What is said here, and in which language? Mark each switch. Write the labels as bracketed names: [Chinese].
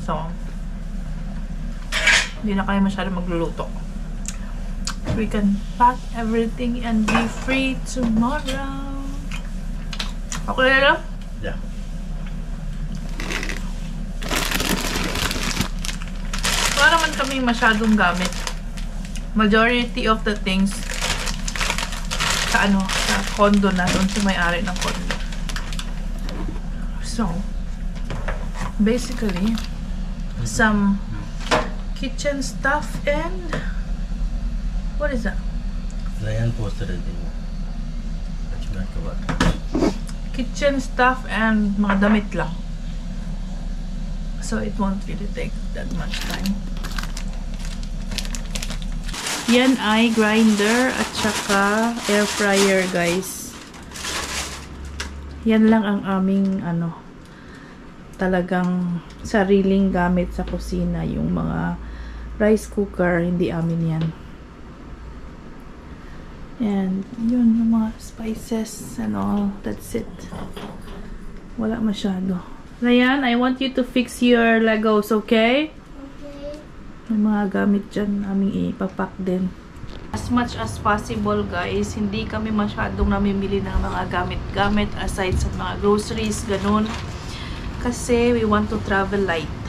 [Filipino] So, hindi na kayo masyado magluluto. [English] We can pack everything and be free tomorrow. [Filipino] Okay na lang? [English] Yeah. [Filipino] Wala naman kami masyadong gamit. [English] Majority of the things [Filipino] sa sa condo na, doon sa may-ari ng condo. [English] So, basically, some kitchen stuff and what is that? Ryan posted it in Kitchen stuff [Filipino] and mga damit lang. [English] So it won't really take that much time. [Filipino] Yan ay grinder at saka air fryer, guys. Yan lang ang aming talagang sariling gamit sa kusina. Yung mga rice cooker, hindi amin yan. [English] And yun, yung mga spices and all. That's it. [Filipino] Wala masyado. [English] Ryan, I want you to fix your Legos, okay? Okay. [Filipino] May mga gamit dyan aming ipapack din. [English] As much as possible [Filipino] guys, hindi kami masyadong namimili ng mga gamit-gamit aside sa mga groceries, ganun. [English] Kasi we want to travel light.